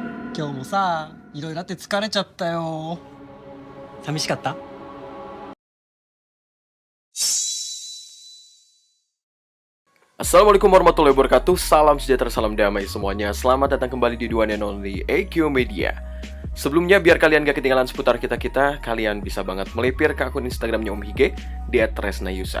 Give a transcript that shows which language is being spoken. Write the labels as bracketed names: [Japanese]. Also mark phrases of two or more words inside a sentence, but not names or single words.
[Japanese] 今日もさ、いろいろあって疲れちゃったよ。寂しかった？ [Arabic] السلام عليكم ورحمة الله وبركاته. [Indonesian] Salam sejahtera, salam damai semuanya. Selamat datang kembali di One and Only AQ Media. Sebelumnya, biar kalian gak ketinggalan seputar kita-kita, kalian bisa banget melipir ke akun Instagramnya Om Hige di @tresnayusa.